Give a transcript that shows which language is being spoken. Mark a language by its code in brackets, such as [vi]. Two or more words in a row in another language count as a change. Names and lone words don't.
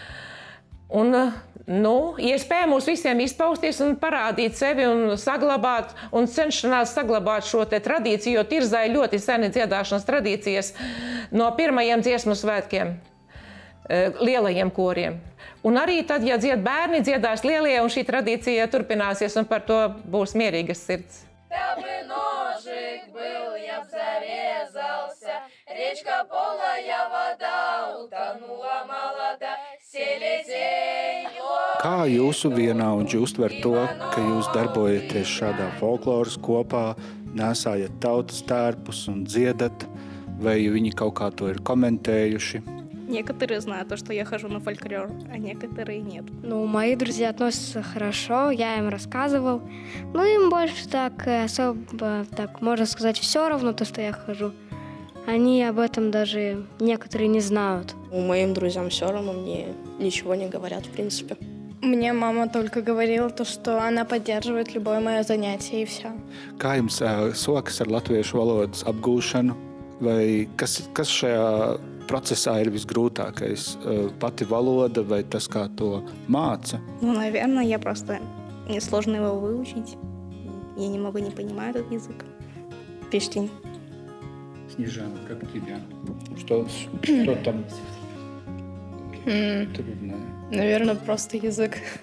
[lv] Un, iespēja mums visiem izpausties un parādīt sevi un saglabāt un cenšanās saglabāt šo te tradīciju, jo Tirzā ir ļoti seni dziedāšanas tradīcijas no pirmajiem dziesmu svētkiem, lielajiem koriem. Un arī tad, ja dzied bērni, dziedās lielie un šī tradīcija turpināsies un par to būs mierīgas sirds. [ru] Tev бы ножик был, я б зарезался, речка полая вода, утонула молода, селезеньо. [lv] Kā jūsu vienaudži uztver to, ka jūs darbojaties šādā folkloras kopā, nesājat tautas tērpus un dziedat, vai viņi kaut kā to ir komentējuši? [ru] Некоторые знают то, что я хожу на фольклор, а некоторые нет. Мои друзья относятся хорошо, я им рассказывал. Им больше так особо, так можно сказать, все равно то, что я хожу. Они об этом даже некоторые не знают. Моим друзьям все равно, мне ничего не говорят, в принципе. Мне мама только говорила то, что она поддерживает любое мое занятие и все. [lv] Kā jums sokas ar latviešu valodas apgūšanu? Vai kas šajā procesā ir visgrūtākais? Pati valoda vai tas, kā to māca? [ru] Наверное, я просто несложно его выучить. Я немного не понимаю этот язык. Пиштинь. Снежана, как тебя? Что там трудное? Наверное, просто язык.